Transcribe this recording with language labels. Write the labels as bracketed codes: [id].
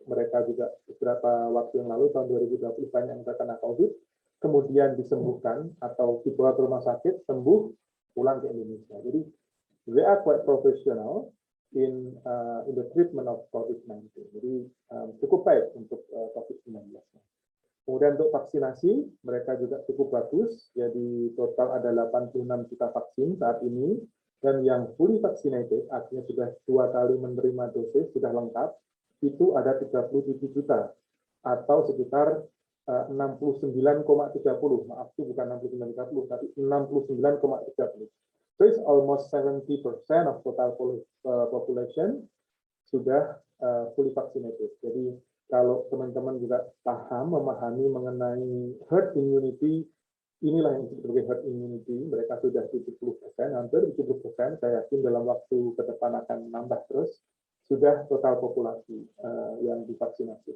[id] Mereka juga beberapa waktu yang lalu, tahun 2020, banyak yang terkena COVID, kemudian disembuhkan atau dibawa ke rumah sakit, sembuh, pulang ke Indonesia. [en] Jadi, they are quite professional in the treatment of COVID-19. [id] Jadi, cukup baik untuk COVID-19. Kemudian untuk vaksinasi, mereka juga cukup bagus. Jadi, total ada 86 juta vaksin saat ini. Dan yang fully vaccinated, artinya sudah 2 kali menerima dosis, sudah lengkap, itu ada 37 juta, atau sekitar 69,30, maaf itu bukan 69,30, tapi 69,30. [en] So it's almost 70% of total population [id] sudah [en] fully vaccinated. [id] Jadi kalau teman-teman juga paham, memahami mengenai herd immunity, inilah yang disebut sebagai herd immunity. Mereka sudah 70%, hampir 70%, saya yakin dalam waktu ke depan akan nambah terus, sudah total populasi yang divaksinasi.